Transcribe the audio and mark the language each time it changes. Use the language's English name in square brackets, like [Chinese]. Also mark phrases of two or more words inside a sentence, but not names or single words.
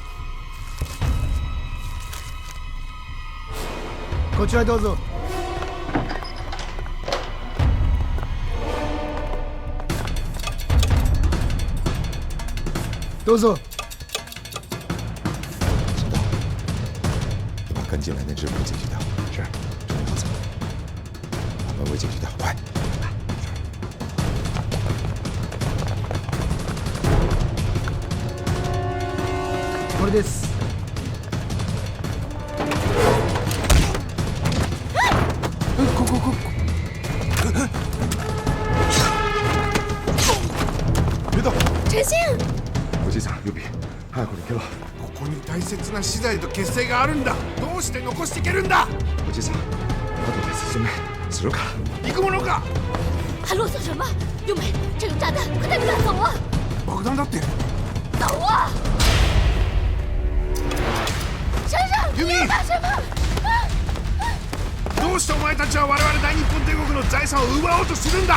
[Japanese] こちらどうぞ。どうぞ。 [Chinese] 秦导，你把跟进来那支部解决掉。是，这边放走。把门卫解决掉，快！ [Japanese] これです。別だ。陈星。おじいさん、ルビー、早く逃げろ。ここに大切な資材と血清があるんだ。どうして残していけるんだ。おじいさん、後で説明するから。行くものか。 [Chinese] 还啰嗦什么？优美，这有炸弹，快带着他走啊！ [Japanese] 爆弾だって。 [Chinese] 走啊！珊珊，你要干什么？ [Japanese] どうしてお前たちは我々大日本帝国の財産を奪おうとするんだ。